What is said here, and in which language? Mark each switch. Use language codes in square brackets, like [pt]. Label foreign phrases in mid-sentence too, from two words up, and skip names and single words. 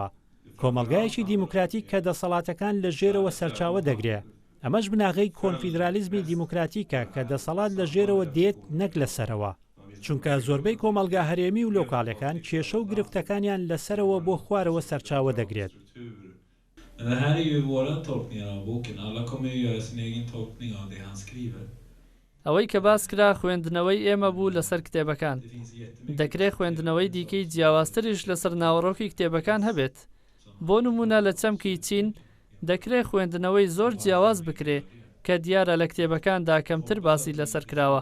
[ckb] کۆمەلگایەکی دیموکراتیک کە دەسەڵاتەکان لە ژێرەوە سەرچاوە دەگرێت. ئەمەش بناغەی کۆنفیدرالیزمی دیموکراتیکە کە دەسەڵات لە ژێرەوە دێت نەک لەسەرەوە. چونکە زۆربەی کۆمەلگا هەرێمی و لۆکاڵەکان کێشە و گرفتەکانیان لەسەرەوە بۆ خوارەوە سەرچاوە دەگرێت. [sv] Det här är ju våra tolkningar av boken. Alla kommer ju göra sin egen tolkning av det han skriver. [ckb] ئەوەی کە باس کرا خوێندنەوەی ئێمە بوو لەسەر کتێبەکان. دەکرێت خوێندنەوەی دیکەی جیاوازتریش لەسەر ناوەڕۆکی کتێبەکان هەبێت. بۆ نمونە لە چەمکی چین دەکرێت خوێندنەوەی زۆر جیاواز بکرێ کە دیارە لە کتێبەکاندا کەمتر باسی لەسەر کراوە.